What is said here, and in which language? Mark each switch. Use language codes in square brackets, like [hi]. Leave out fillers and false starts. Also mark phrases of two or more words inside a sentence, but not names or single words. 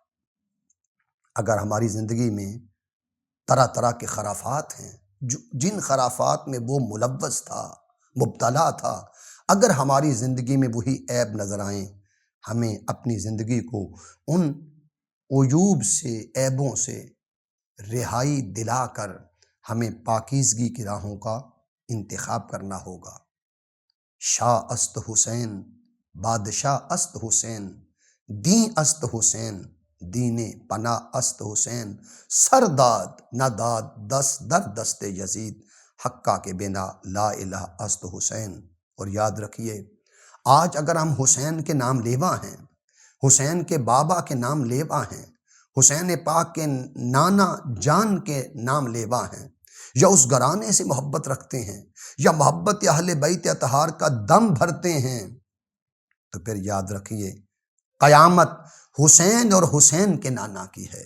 [ur] اگر ہماری زندگی میں طرح طرح کے خرافات ہیں، جن خرافات میں وہ ملوث تھا، مبتلا تھا، اگر ہماری زندگی میں وہی عیب نظر آئیں، ہمیں اپنی زندگی کو ان عیوب سے، عیبوں سے رہائی دلا کر ہمیں پاکیزگی کی راہوں کا انتخاب کرنا ہوگا۔ [fa] شاہ است حسین، بادشاہ است حسین، دین است حسین، دین پناہ است حسین، سر داد نہ داد دست در دست یزید، حقہ کے بنا [ar] لا الہ [fa] است حسین۔ [ur] اور یاد رکھیے، آج اگر ہم حسین کے نام لیوا ہیں، حسین کے بابا کے نام لیوا ہیں، حسین پاک کے نانا جان کے نام لیوا ہیں، یا اس گھرانے سے محبت رکھتے ہیں، یا محبت اہل بیت اطہار کا دم بھرتے ہیں، تو پھر یاد رکھیے قیامت حسین اور حسین کے نانا کی ہے۔